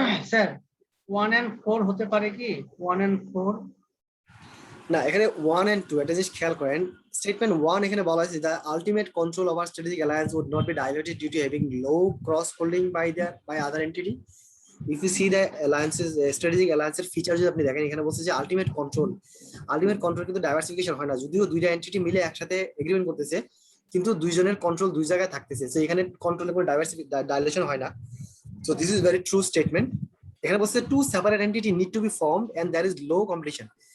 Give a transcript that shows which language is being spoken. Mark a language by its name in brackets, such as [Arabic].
[Bangla] Sir 1 and 4 হতে পারে কি? [English] 1 and 4 [Bangla] না, এখানে 1 and 2 এটা জাস্ট খেয়াল করেন। [English] Statement 1 এখানে বলা আছে the ultimate control over strategic alliance would not be diluted due to having low cross holding by other entity. [Bangla] If you see the alliances strategic alliances feature যদি আপনি দেখেন, এখানে বলছে যে আলটিমেট কন্ট্রোল কিন্তু ডাইভার্সিফিকেশন হয় না, যদিও দুইটা এন্টিটি মিলে একসাথে এগ্রিমেন্ট করতেছে কিন্তু দুইজনের কন্ট্রোল দুই জায়গায় থাকতেছে, সো এখানে কন্ট্রোলের কোনো ডাইলেশন হয় না। [English] So this is very true statement. এখানে বলছে to separate entity need to be formed and there is low competition.